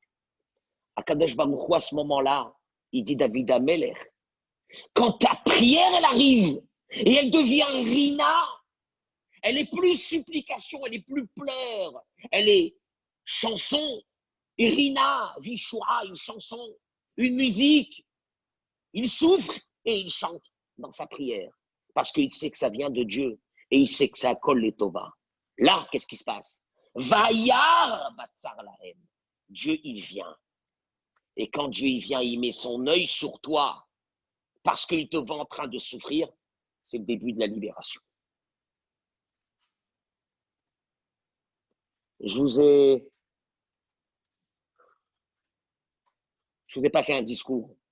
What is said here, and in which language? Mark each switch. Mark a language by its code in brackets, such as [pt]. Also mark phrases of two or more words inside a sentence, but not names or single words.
[he] הקדוש ברוך הוא, [fr] à ce moment-là, il dit David Amelech, quand ta prière, elle arrive, et elle devient rina, elle est plus supplication, elle est plus pleurs, elle est chanson, rina, vishua, une chanson, une musique. Il souffre et il chante dans sa prière, parce qu'il sait que ça vient de Dieu, et il sait que ça colle les Tova. Là, qu'est-ce qui se passe? [he] וירא בצר להם. [fr] Dieu, il vient. Et quand Dieu, il vient, il met son œil sur toi, parce qu'il te voit en train de souffrir, c'est le début de la libération. Je vous ai pas fait un discours.